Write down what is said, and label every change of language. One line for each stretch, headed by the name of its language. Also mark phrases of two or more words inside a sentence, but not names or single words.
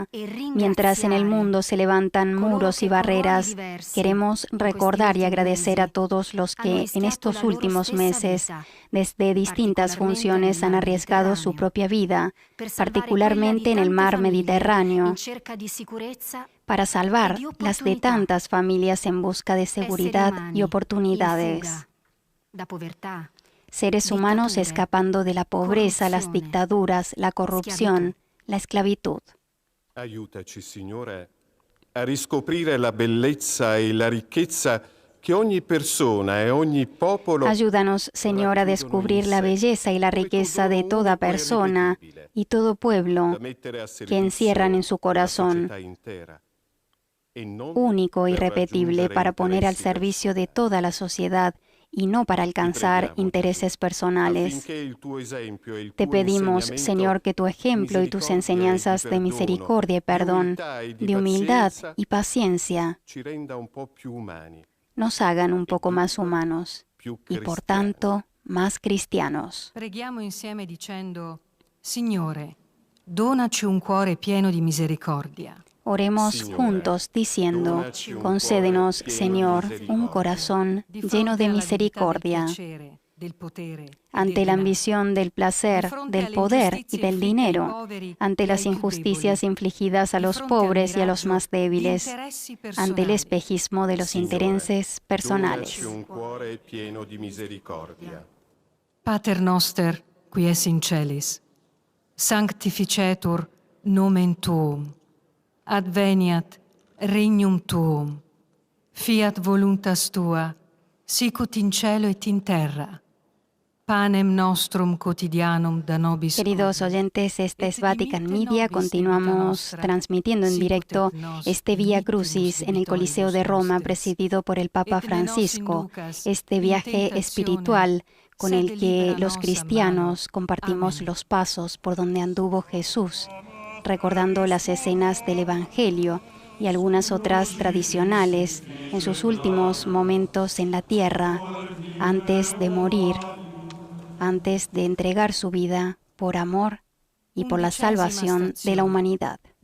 Spanish: Mientras en el mundo se levantan muros y barreras, queremos recordar y agradecer a todos los que en estos últimos meses, desde distintas funciones, han arriesgado su propia vida, particularmente en el mar Mediterráneo, para salvar las de tantas familias en busca de seguridad y oportunidades. Seres humanos escapando de la pobreza, las dictaduras, la corrupción, la esclavitud.
Italian: Aiutaci, Signore, a riscoprire la bellezza e la ricchezza que ogni persona e ogni popolo.
Spanish: Ayúdanos, Señor, a descubrir la belleza y la riqueza de toda persona y todo pueblo que encierran en su corazón, único y irrepetible, para poner al servicio de toda la sociedad y no para alcanzar intereses personales. Te pedimos, Señor, que tu ejemplo y tus enseñanzas de misericordia y perdón, de humildad y paciencia, nos hagan un poco más humanos y, por tanto, más cristianos.
Italian: Preghiamo insieme dicendo: Signore, donaci un cuore pieno di misericordia.
Spanish: Oremos juntos diciendo: concédenos, Señor, un corazón lleno de misericordia. Ante la ambición del placer, del poder y del dinero, ante las injusticias infligidas a los pobres y a los más débiles, ante el espejismo de los intereses personales.
Latin: Pater noster, qui es in celis, sanctificetur nomen tuum. Adveniat regnum tuum, fiat voluntas tua, sicut in cielo et in terra. Panem nostrum quotidianum da nobis.
Spanish: Queridos oyentes, esta es Vatican Media. Continuamos transmitiendo en directo este Vía Crucis en el Coliseo de Roma, presidido por el Papa Francisco. Este viaje espiritual con el que los cristianos compartimos los pasos por donde anduvo Jesús, recordando las escenas del Evangelio y algunas otras tradicionales en sus últimos momentos en la tierra, antes de morir, antes de entregar su vida por amor y por la salvación de la humanidad.